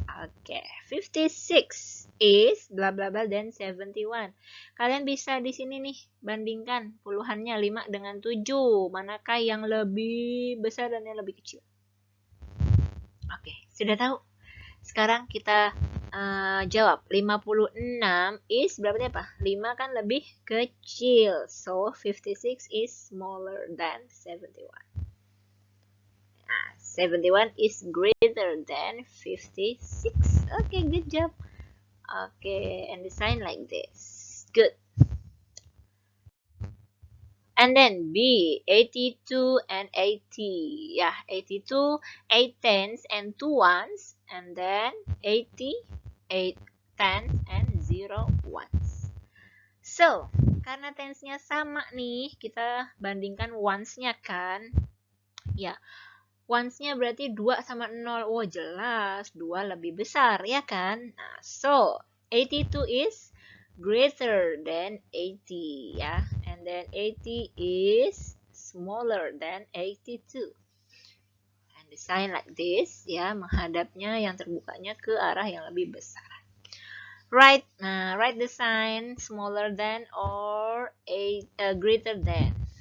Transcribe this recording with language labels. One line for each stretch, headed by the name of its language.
English: Okay, 56 is blah blah blah then 71.
Indonesian: Kalian bisa di sini nih bandingkan puluhannya 5 dengan 7. Manakah yang lebih besar dan yang lebih kecil? Oke, sudah tahu? Sekarang kita jawab. 56 is berarti apa? 5 kan lebih kecil.
English: So, 56 is smaller than 71. Nah, 71 is greater than 56. Okay, good job. Okay, and the sign like this. Good. And then B, 82 and 80. Yeah, 82, 8 tens and 2 ones. And then 80, 8 tens and 0 ones.
Indonesian: So, karena tensnya sama nih, kita bandingkan ones-nya kan. Ya, ones-nya berarti 2 sama 0. Oh, jelas 2 lebih besar, ya kan?
English: Nah, so, 82 is greater than 80, ya. And then 80 is smaller than 82. And the sign like this,
Indonesian: ya, menghadapnya yang terbukanya ke arah yang lebih besar.
English: Write the sign smaller than or greater than.